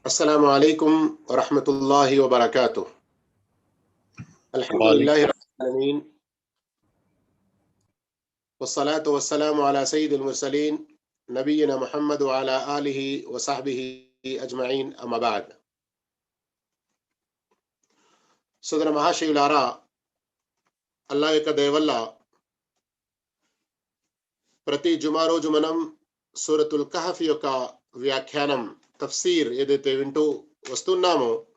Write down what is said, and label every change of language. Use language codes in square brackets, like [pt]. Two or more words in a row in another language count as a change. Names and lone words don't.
[ar] السلام عليكم ورحمة الله وبركاته. الحمد لله رب العالمين والصلاة والسلام على سيد المرسلين نبينا محمد وعلى آله وصحبه أجمعين أما بعد. [te] సోదర మహాశయులారా, అల్లాహ్ యొక్క దయ వల్ల ప్రతి జుమా రోజు మనం సూరతుల్ కహఫ్ యొక్క వ్యాఖ్యానం తఫ్సీర్ ఏదైతే వింటూ వస్తున్నామో